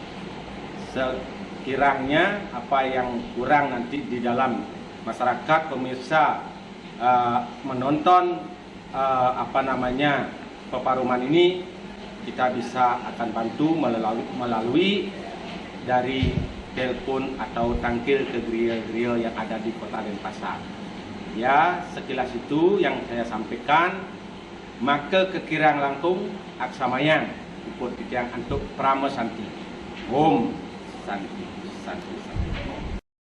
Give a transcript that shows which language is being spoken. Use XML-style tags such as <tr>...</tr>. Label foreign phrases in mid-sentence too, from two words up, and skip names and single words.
<id>Sekiranya apa yang kurang nanti di dalam masyarakat pemirsa menonton peparuman ini, kita bisa akan bantu melalui dari telepon atau tangkil ke grill-grill yang ada di Kota Denpasar. Ya, sekilas itu yang saya sampaikan.</id> <ban>Maka kekirang langkung aksamayan ikut titiang antuk prama santi.</ban> <sa>Om santi santi santi.</sa>